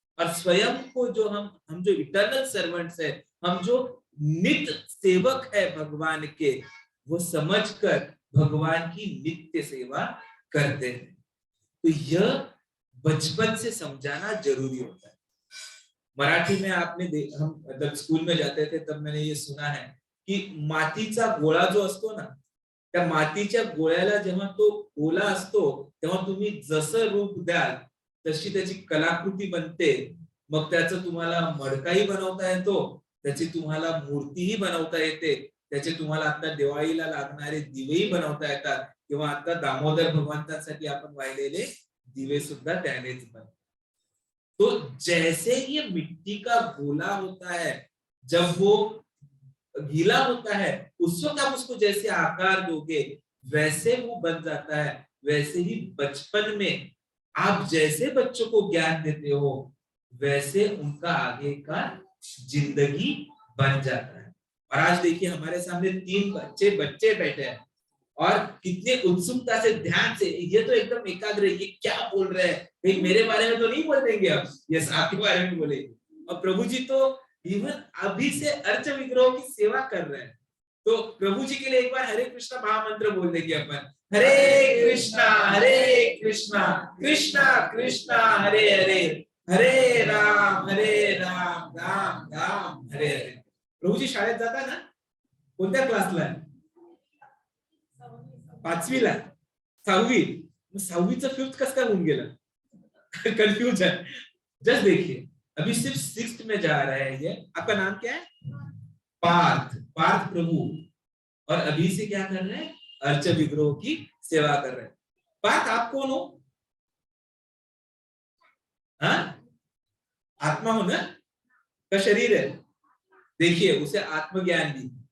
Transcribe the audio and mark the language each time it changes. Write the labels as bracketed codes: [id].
[hi] और स्वयं को जो हम जो [en] eternal servants [hi] है, हम जो नित्य सेवक है भगवान के, वो समझकर भगवान की नित्य सेवा करते हैं। तो यह बचपन से समझाना जरूरी होता है। मराठी में आपने हम जब स्कूल में जाते थे तब मैंने ये सुना है की [mr] मातीचा गोळा जो असतो ना, त्या मातीच्या गोळ्याला जेव्हा तो ओला असतो तेव्हा तुम्ही जसं रूप द्याल तशी त्याची कलाकृती बनते। मग त्याचं तुम्हाला मडकाही बनवता येतो, त्याची तुम्हाला मूर्तीही बनवता येते, त्याचे तुम्हाला आता दिवाळीला लागणारे दिवेही बनवता येतात, किंवा आता दामोदर भगवंतांसाठी आपण वाहिलेले दिवे सुद्धा त्यानेच बनतात। [hi] तो जैसे ये मिट्टी का गोला होता है, जब वो गीला होता है उस वक्त आप उसको जैसे आकार दोगे वैसे वो बन जाता है। वैसे ही बचपन में आप जैसे बच्चों को ज्ञान देते हो वैसे उनका आगे का जिंदगी बन जाता है। और आज देखिए हमारे सामने 3 बच्चे बैठे हैं और कितने उत्सुकता से, ध्यान से, ये तो एकदम एकाग्र, ये क्या बोल रहे हैं, कहीं मेरे बारे में तो नहीं बोल देंगे अब, ये आपके बारे में बोलेंगे। और प्रभु जी तो इवन अभी से अर्च विग्रहों की सेवा कर रहे हैं। तो प्रभु जी के लिए एक बार हरे कृष्णा महामंत्र बोल देंगे अपन, हरे कृष्णा कृष्णा कृष्णा हरे हरे, हरे राम राम राम हरे हरे। [mr] प्रभु जी शाळेत जाता ना, कोणत्या क्लासला आहे, 5वीला, 6वी, 6वीचं 5th कसं काय होऊन गेलं, [hi] कंफ्यूज है। जस्ट देखिए अभी सिर्फ 6th में जा रहे हैं ये। आपका नाम क्या है, पार्थ, पार्थ प्रभु। और अभी से क्या कर रहे हैं, अर्च विग्रहों की सेवा कर रहे हैं। पार्थ आप कौन हो, हाँ आत्मा हो ना, का शरीर है, देखिए उसे आत्मज्ञान दी।